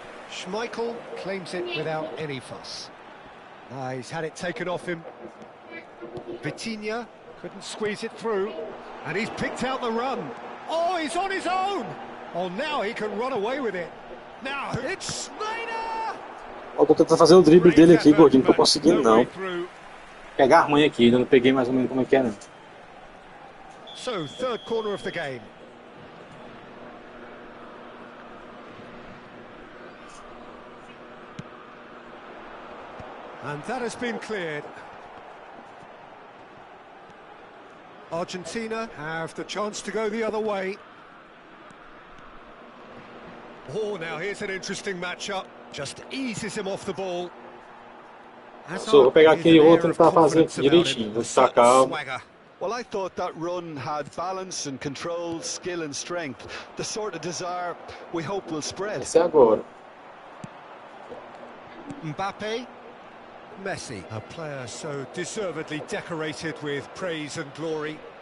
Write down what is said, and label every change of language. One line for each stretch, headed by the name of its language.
English: Schmeichel claims it without any fuss. He's had it taken off him. Vitinha couldn't squeeze it through, and he's picked out the run. Oh, he's on his own! Oh, now he can run away with it. Now, it's Schneider!
Portuguese: Eu tô tentando fazer o drible dele aqui, gordinho, não tô conseguindo não. Pegar a ruim aqui, ainda não peguei mais ou menos como é que é, não.
English: So, third corner of the game. And that has been cleared. Argentina have the chance to go the other way. Oh, now here's an interesting matchup. Just eases him off the ball.
Portuguese: Vou pegar aqui e vou tentar fazer direitinho, vou ficar calmo.
English: Well, I thought that run had balance and control, skill and strength. The sort of desire we hope will spread.
Portuguese: Esse é agora.
English: Mbappe. Messi, a player so deservedly decorated with praise and glory.